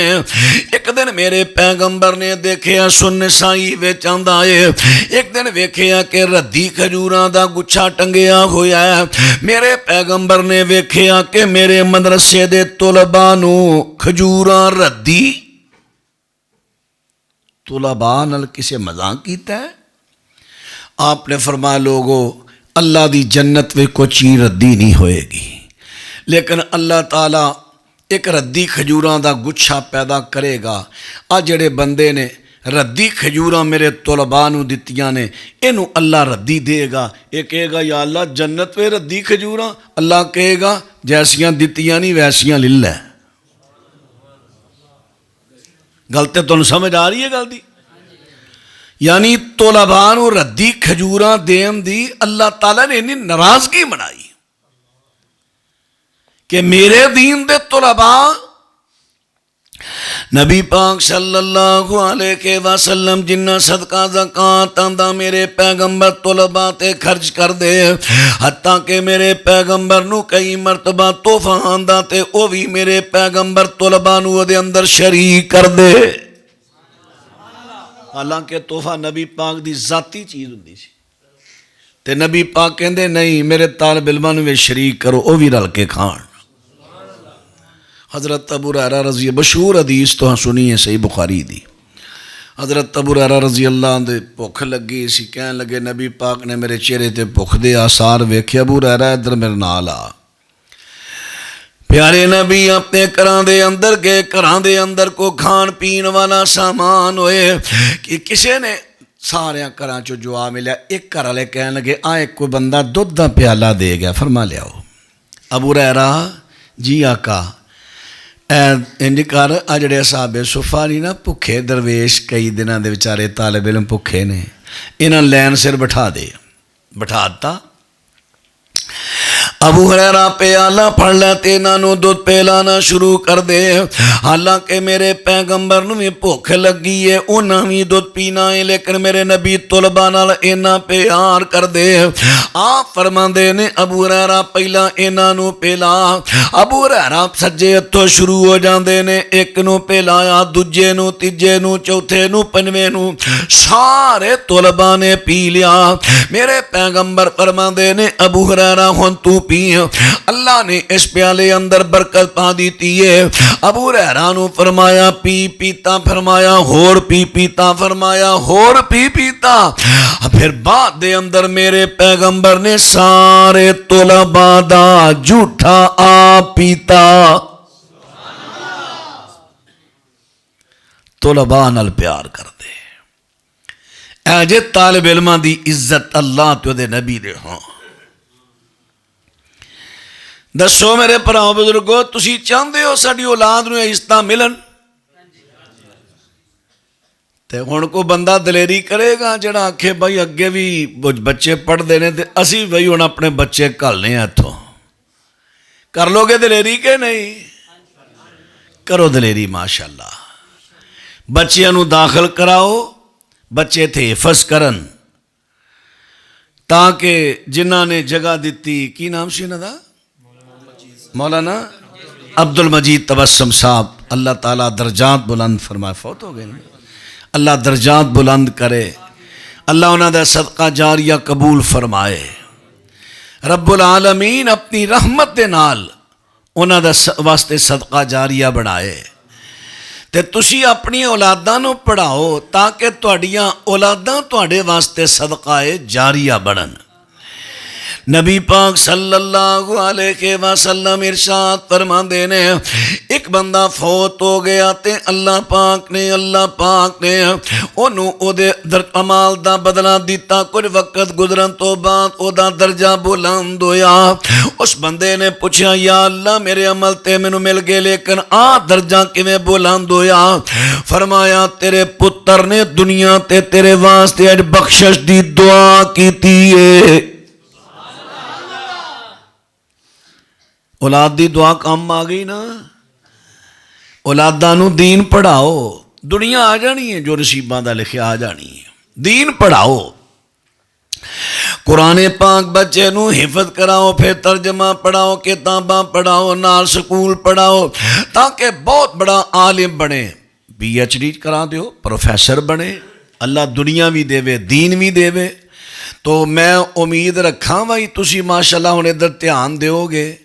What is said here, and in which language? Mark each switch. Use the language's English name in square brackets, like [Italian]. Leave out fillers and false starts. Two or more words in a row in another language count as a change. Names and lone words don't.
[Punjabi] ایک دن میرے پیغمبر نے دیکھیا سن نسائی وچ آندا ہے، ایک دن ویکھیا کہ ردی کھجوراں دا گچھا ٹنگیا ہویا ہے، میرے پیغمبر نے ویکھیا کہ میرے مدرسے دے طلباء نو کھجوراں ردی، طلباء نال کسے مذاق کیتا ہے؟ آپ نے فرمایا لوگو اللہ دی جنت میں کوئی چیز ردی نہیں ہوئے گی، لیکن اللہ تعالیٰ ایک ردی کھجوراں دا گچھا پیدا کرے گا۔ آ جڑے بندے نے ردی کھجوراں میرے طلباء نو دتیاں نے اینو اللہ ردی دے گا، یہ کہے گا یا اللہ جنت میں ردی کھجوراں، اللہ کہے گا جیسیاں دتیاں نہیں ویسیاں لے لے۔ گلتے تو سمجھ آ رہی ہے گل دی؟ یعنی طلباء نو ردی کھجوراں دین دی اللہ تعالیٰ نے انہی ناراضگی بنائی کہ میرے دین دے طلباء نبی پاک [Arabic] صلی اللہ علیہ وسلم [Punjabi] جنہ صدقہ زکاة آندہ میرے پیغمبر طلباء تے خرچ کر دے، حتیٰ کہ میرے پیغمبر نو کئی مرتبہ تحفہ آندہ تے او بھی میرے پیغمبر طلباء نو دے اندر شریک کر دے۔ حالانکہ تحفہ نبی پاک دی ذاتی چیز ہوندی سی تے نبی پاک کہندے نہیں میرے طالب علماں نوں شریک کرو وہ بھی رل کے کھان. حضرت ابو ہریرہ رضی مشہور حدیث تو سنی ہے صحیح بخاری دی. حضرت ابو ہریرہ [Arabic] رضی اللہ عنہ [Punjabi] دے بھوک لگی سی کہن لگے نبی پاک نے میرے چہرے تے بھوک دے آثار ویکھے. ابو ہریرہ ادھر میرے نال آ. پیارے نبی اپنے گھراں دے اندر گئے. گھراں دے اندر کو کھان پین والا سامان ہوئے کہ کسے نے سارے گھراں چوں جو آ ملیا. ایک گھر والے کہن لگے ایک کوئی بندہ دودھ دا پیالہ دے گیا فرما لیاؤ. ابو ہریرہ جی آقا انج کر آ جڑے اصحاب صفہ نہیں نا بھکھے درویش کئی دنوں دے بیچارے طالب علم بھکھے نے انہاں لین سر بٹھا دے. بٹھا دتا. ابو ہریرہ پیالہ پھڑ لے تے انہاں نوں دودھ پلانا شروع کر دے. حالانکہ میرے پیغمبر نوں بھی بھوک لگی ہے انہاں بھی دودھ پینا ہے لیکن میرے نبی طلباء نال انہاں پیار کر دے. آپ فرماندے نے ابو ہریرہ پہلا انہاں نوں پلا. ابو ہریرہ سجے ہتھوں شروع ہو جاندے نے. ایک نوں پلایا دوجے نوں تیجے نوں چوتھے نوں پنجویں نوں سارے طلباء نے پی لیا. میرے پیغمبر فرماندے نے ابو ہریرہ ہن تو پی. اللہ نے اس پیالے اندر برکت پا دیتی ہے. ابو ہریرہ نوں فرمایا پی پیتا فرمایا ہور پی پیتا فرمایا ہور پی پیتا. پھر بعد دے اندر میرے پیغمبر نے سارے طلباء دا جھوٹا آپ پیتا. طلباء نال پیار کر دے. اے جے طالب علماں دی عزت اللہ تے دے نبی دے ہاں. دسو میرے بھراؤ بزرگو تسی چاہندے ہو ساڈی اولاد نوں عزتاں ملن؟ تے ہن کو بندہ دلیری کرے گا جڑا آکھے بھائی اگے بھی بچے پڑھدے نے تے اسی بھائی ہن اپنے بچے گھلنے اتھوں. کر لو گے دلیری کہ نہیں؟ کرو دلیری ماشاءاللہ. بچیاں نوں داخل کراؤ بچے تھے حفظ کرن تاکہ جنہاں نے جگہ دیتی کی نام سی انہاں دا مولانا عبد المجید تبسم صاحب اللہ تعالیٰ درجات بلند فرمائے. فوت ہو گئے نا. اللہ درجات بلند کرے. اللہ انہاں دا صدقہ جاریہ قبول فرمائے. [Arabic] رب العالمین [Punjabi] اپنی رحمت دے نال انہاں دا واسطے صدقہ جاریہ بنائے. تے تسی اپنی اولاداں نوں پڑھاؤ تاکہ تہاڈیاں اولاداں تہاڈے واسطے صدقہ جاریہ بنن. نبی پاک [Arabic] صلی اللہ علیہ وسلم [Punjabi] ارشاد فرماندے نے ایک بندہ فوت ہو گیا تے اللہ پاک نے انہوں او دے عمال دا بدلہ دیتا. کچھ وقت گزرن تو بعد او دا درجہ بلند ہویا. اس بندے نے پوچھا یا اللہ میرے عمل تے مینوں مل گئے لیکن درجہ کیویں بلند ہویا؟ فرمایا تیرے پتر نے دنیا تے تیرے واسطے اج بخشش دی دعا کیتی ہے. اولاد دی دعا کام آ گئی نا. اولاداں نوں دین پڑھاؤ دنیا آ جانی ہے جو نصیباں دا لکھیا آ جانی ہے. دین پڑھاؤ قرآن پاک بچے نوں حفظ کراؤ پھر ترجمہ پڑھاؤ کتاباں پڑھاؤ نال سکول پڑھاؤ تاکہ بہت بڑا عالم بنے. PhD کرا دیو پروفیسر بنے. اللہ دنیا بھی دے دین بھی دے. تو میں امید رکھاں بھائی تسی ماشاءاللہ ہن ادھر دھیان دیو گے.